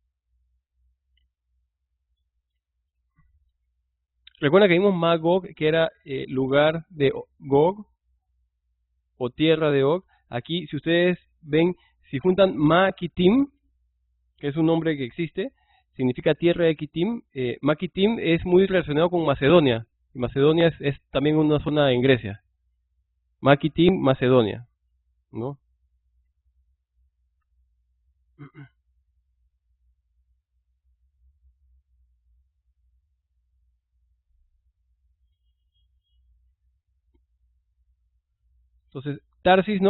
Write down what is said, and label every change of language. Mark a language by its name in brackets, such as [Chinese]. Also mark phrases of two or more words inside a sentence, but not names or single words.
[Spanish] Recuerda que vimos Magog, que era lugar de Gog, o tierra de Og. Aquí, si ustedes ven, si juntan Ma-Kitim, que es un nombre que existe, significa tierra de Kitim. Ma-Kitim es muy relacionado con Macedonia. Y Macedonia es también una zona en Grecia. Ma-Kitim, Macedonia, ¿no? Entonces, Tarsis, ¿no?